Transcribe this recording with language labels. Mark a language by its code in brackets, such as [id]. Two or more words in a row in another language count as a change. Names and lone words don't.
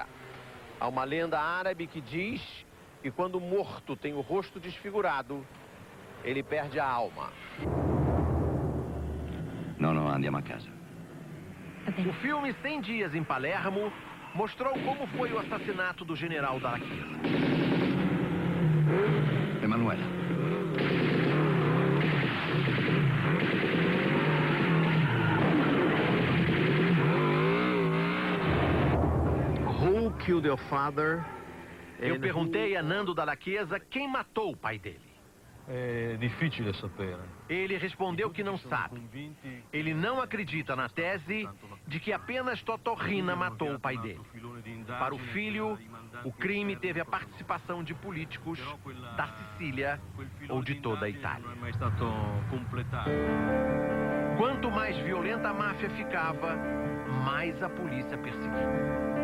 [pt] Há uma lenda árabe que diz que quando o morto tem o rosto desfigurado, ele perde a alma. [it] Não, andiamo a casa. [pt] O filme 100 Dias em Palermo mostrou como foi o assassinato do general Dalla Chiesa. Emanuela. [en] Who killed your father? [pt] Eu perguntei a Nando Dalla Chiesa quem matou o pai dele. [it] È difficile sapere. [pt] Ele respondeu que não sabe. Ele não acredita na tese de que apenas Totò Riina matou o pai dele. Para o filho, o crime teve a participação de políticos da Sicília ou de toda a Itália. Quanto mais violenta a máfia ficava, mais a polícia perseguia.